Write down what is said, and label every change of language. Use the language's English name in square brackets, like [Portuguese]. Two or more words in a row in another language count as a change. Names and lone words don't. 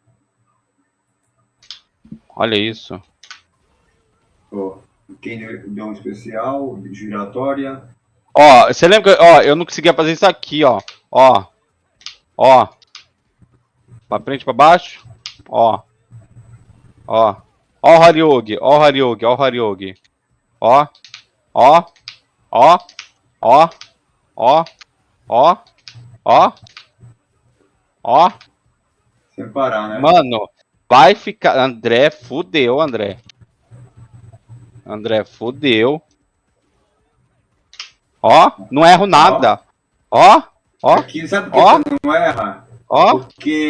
[Portuguese] Olha isso. Ó, quem deu um especial, giratória. Ó, você lembra que eu não conseguia fazer isso aqui, ó. Ó. Pra frente, pra baixo. Ó. Ó o Haryogi, ó o Haryogi, ó o Haryogi. Ó. Ó. Ó. Ó. Ó. Ó. Ó. Ó. Sem parar, né? Mano, vai ficar. André, fudeu, André. André, fudeu. Ó, não erro nada. Ó. Aqui, sabe por que você não erra? Ó. Porque.